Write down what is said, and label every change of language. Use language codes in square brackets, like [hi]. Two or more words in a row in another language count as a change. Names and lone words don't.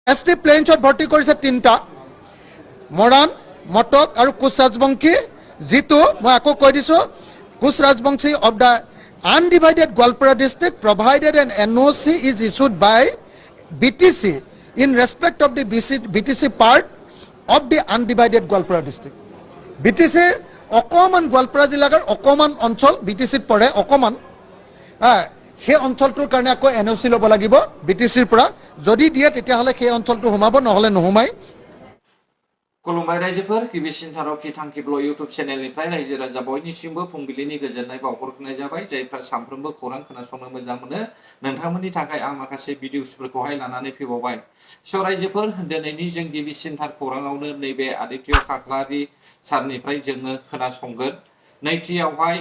[as] ST প্লেঞ্চত ভৰ্তি কৰিছে 3টা মৰাণ মটক আৰু কোচ ৰাজবংশী [en] যিটো মই আকৌ কৈ দিছোঁ কোচ ৰাজবংশী of the undivided Goalpara district provided an NOC is issued by BTC in respect of the BTC part of the undivided Goalpara district. [as] BTC অকমান গোৱালপাৰা জিলাৰ অকমান অঞ্চল BTCত পৰে অকমান সেই অঞ্চলটোৰ কাৰণে আকৌ NOC ল'ব লাগিব BTCৰ পৰা যদি দিয়ে তেতিয়াহ'লে সেই অঞ্চলটো সোমাব নহ'লে নোহোমাই [brx] खुलुमबाय रायजोफोर गिबिसिन थाराव थांखिब्ल' इउटुब चेनेलनिफ्राय रायजो राजा बयनिसिमबो फुंबिलिनि गोजोननाय बावहरनाय जाबाय जायफ्रा सानफ्रोमबो खौरां खोनासंनो मोजां मोनो नोंथांमोननि थाखाय आं माखासे भिडिअसफोरखौहाय लानानै फैबावबाय स' रायजोफोर दिनैनि जों गिबिसिन थार खौराङावनो नैबे आदित्य खाख्लारि सारनिफ्राय जोङो खोनासंगोन नैथियावहाय